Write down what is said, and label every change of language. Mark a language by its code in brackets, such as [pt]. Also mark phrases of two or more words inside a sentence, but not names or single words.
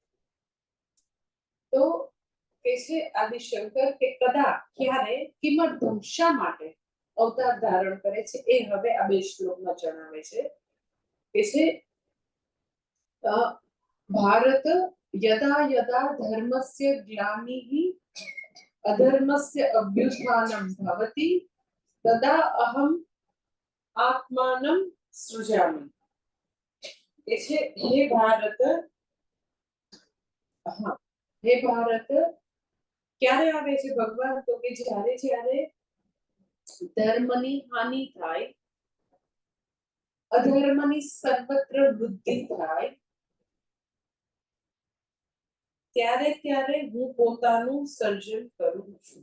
[gu] તો કે છે આદિશંકર કે કદા ક્યારે કિમર્થમ શા માટે અવતાર ધારણ કરે છે એ હવે આ બે શ્લોકમાં જણાવે છે. કે છે [sa] ભારત यदा यदा धर्मस्य ग्लानिः अधर्मस्य अभ्युत्थानं भवति तदा अहम् आत्मानं सृजामि। [gu] એટલે હે ભારત, હા, હે ભારત ક્યારે આવે છે ભગવાન? તો કે જ્યારે જ્યારે ધર્મની હાનિ થાય, અધર્મની સર્વત્ર વૃદ્ધિ થાય, ત્યારે ત્યારે હું પોતાનું સર્જન કરું છું.